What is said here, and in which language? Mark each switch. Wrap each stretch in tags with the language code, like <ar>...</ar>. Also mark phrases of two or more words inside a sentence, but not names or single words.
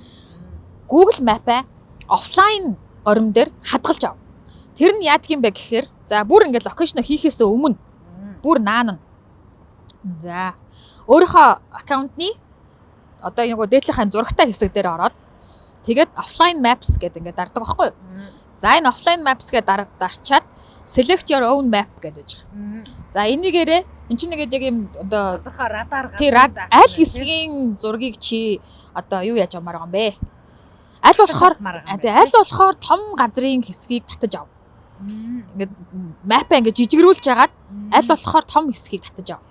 <mn>Google Map-аа офлайн орон дээр хадгалж ав. Тэр нь яадаг юм бэ гэхээр за бүр ингээд локейшн хийхээс өмнө бүр наана. За өөрийнхөө аккаунтны одоо нөгөө дээдлийнхаа зурагтай хэсэг дээр ороод тэгээд</mn> <en>offline maps</en> <mn>гэдэг ингээд дардаг байхгүй юу? За энэ</mn> <en>offline maps</en> <mn>гэдэг дарчаад</mn> <en>select your own map</en> <mn>гэдэг байж байгаа. За энийгээрээ энэ чинь нэгэд яг юм одоо радар аль хэсгийн зургийг чи одоо юу яаж авмаар байгаа юм бэ? Аль болохоор том газрын хэсгийг татаж ав. Ингээд map ингээд жижигрүүлж жагаад аль болохоор том хэсгийг татаж ав.</mn>